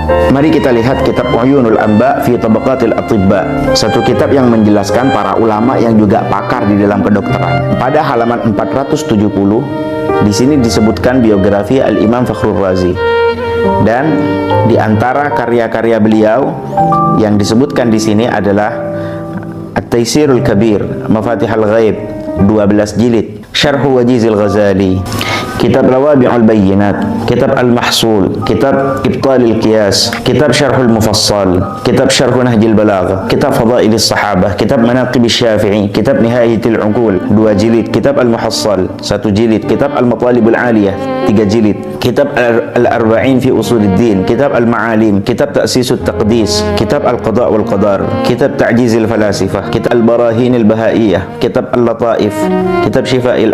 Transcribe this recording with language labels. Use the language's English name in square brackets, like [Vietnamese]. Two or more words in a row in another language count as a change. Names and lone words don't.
[Indonesian] Mari kita lihat kitab Uyunul Anba fi Tabaqatil Atibba, satu kitab yang menjelaskan para ulama yang juga pakar di dalam kedokteran. Pada halaman 470 di sini disebutkan biografi Al-Imam Fakhrul Razi, dan di antara karya-karya beliau yang disebutkan di sini adalah At-Taisirul Kabir, Mafatihul Ghaib 12 jilid, Syarhu Wajizil Ghazali, kitab Lawabi'ul Bayyinat, kitab Al-Mahsul, kitab Ibtalil Qiyas, kitab Syarhul Mufassal, kitab Syarhu Nahjil Balagha, kitab Fadailis Sahabah, kitab Manaqibus Syafi'i, kitab Nihayatul Uqul 2 jilid, kitab Al-Muhassal 1 jilid, kitab Al-Matalibul Aliyah 3 jilid, kitab Al-Arba'in fi Usuluddin, kitab Al-Ma'alim, kitab Ta'sisut Taqdis, kitab Al-Qada' wal Qadar, kitab Ta'jizil Falasifah, kitab Al-Barahinil Bahaiyah, kitab Al-Lataif, kitab Syifa'il